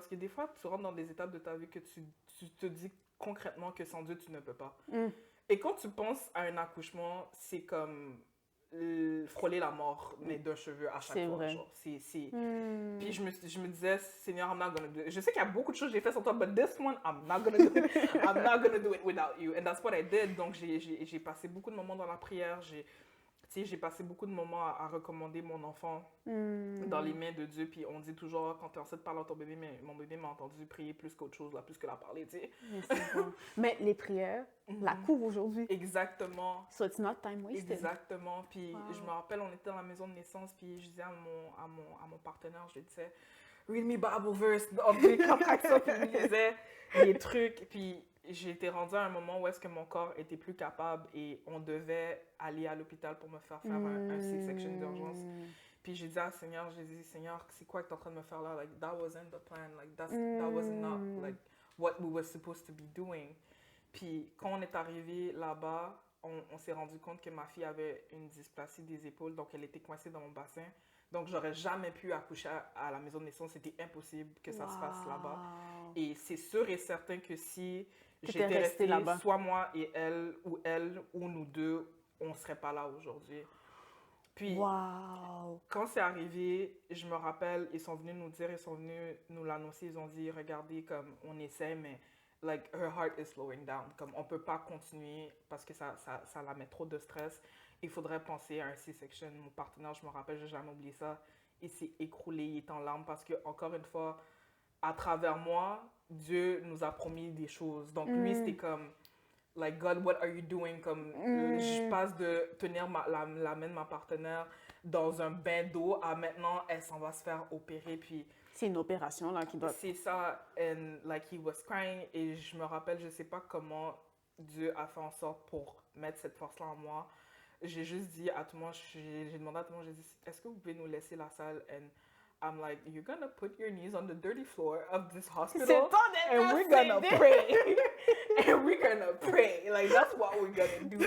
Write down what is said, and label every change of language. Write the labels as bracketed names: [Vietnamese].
[French] Parce que des fois, tu rentres dans des étapes de ta vie que tu te dis concrètement que sans Dieu, tu ne peux pas. Et quand tu penses à un accouchement, c'est comme frôler la mort, mais d'un cheveu à chaque fois. Vrai. Genre. Puis je me disais, Seigneur, [English] I'm not gonna do it. [French] Je sais qu'il y a beaucoup de choses que j'ai fait sans toi, [English] but this one, I'm not gonna do it. I'm not gonna do it without you. And that's what I did. [French] Donc, j'ai passé beaucoup de moments dans la prière. J'ai passé beaucoup de moments à recommander mon enfant dans les mains de Dieu. Puis on dit toujours, quand tu es enceinte, parle à ton bébé, mais mon bébé m'a entendu prier plus qu'autre chose, là, plus que la parler, tu sais. Mais les prières, la courent aujourd'hui. Exactement. [English] So it's not time wasted. [French] Exactement. Puis je me rappelle, on était dans la maison de naissance, puis je disais à mon partenaire, je lui disais, [English] read me Bible verse, [French] comme ça, puis il me disait des trucs, puis j'ai été rendue à un moment où est-ce que mon corps était plus capable et on devait aller à l'hôpital pour me faire un C-section d'urgence. Puis j'ai dit à Seigneur, Seigneur, c'est quoi que tu es en train de me faire là? [English] Like, that wasn't the plan. Like, that was not like what we were supposed to be doing. [French] Puis quand on est arrivé là-bas, on s'est rendu compte que ma fille avait une dysplasie des épaules, donc elle était coincée dans mon bassin. Donc, j'aurais jamais pu accoucher à la maison de naissance. C'était impossible que ça se fasse là-bas. Et c'est sûr et certain que si j'étais restée là-bas, soit moi et elle ou nous deux, on ne serait pas là aujourd'hui. Puis, quand c'est arrivé, je me rappelle, ils sont venus nous dire, ils sont venus nous l'annoncer, ils ont dit, regardez, comme on essaie, mais [English] like, her heart is slowing down. [French] Comme on ne peut pas continuer parce que ça la met trop de stress. Il faudrait penser à un C-section. Mon partenaire, je me rappelle, je n'ai jamais oublié ça. Il s'est écroulé, il est en larmes parce que, encore une fois, à travers moi, Dieu nous a promis des choses. Donc, lui, c'était comme, [English] like, God, what are you doing? [French] Comme, je passe de tenir la main de ma partenaire dans un bain d'eau à maintenant, elle s'en va se faire opérer. Puis, c'est une opération, là, qui doit... C'est ça. [English] And, like, he was crying. [French] Et je me rappelle, je ne sais pas comment Dieu a fait en sorte pour mettre cette force-là en moi. J'ai juste dit à tout le monde, j'ai demandé à tout le monde, j'ai dit, est-ce que vous pouvez nous laisser la salle? [English] And I'm like, you're gonna put your knees on the dirty floor of this hospital and we're gonna pray. And we're gonna pray. Like, that's what we're gonna do.